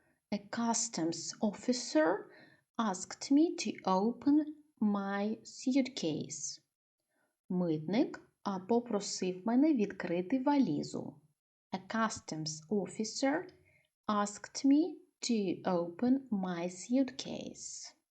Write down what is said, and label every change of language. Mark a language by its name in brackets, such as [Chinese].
[English] A customs officer asked me to open my suitcase. [Ukrainian] Митник попросив мене відкрити валізу. [English] A customs officer asked me to open my suitcase.